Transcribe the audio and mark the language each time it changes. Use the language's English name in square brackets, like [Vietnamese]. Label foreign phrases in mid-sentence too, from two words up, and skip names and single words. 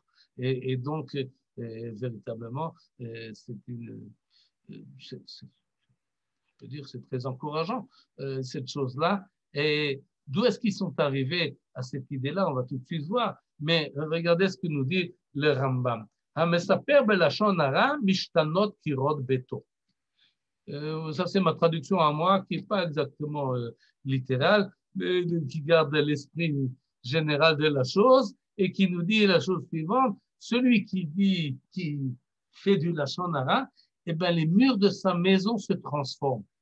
[French] Et donc, véritablement, c'est je peux dire, c'est très encourageant, cette chose-là. Et d'où est-ce qu'ils sont arrivés à cette idée-là? On va tout de suite voir. Mais regardez ce que nous dit le Rambam. [Hebrew] המספר בלשון הרע משתנות קירות ביתו. [French] Ça, c'est ma traduction à moi, qui n'est pas exactement littérale, mais qui garde l'esprit général de la chose et qui nous dit la chose suivante. Celui qui fait du [Hebrew] לשון הרע, [French] eh bien, les murs de sa maison se transforment.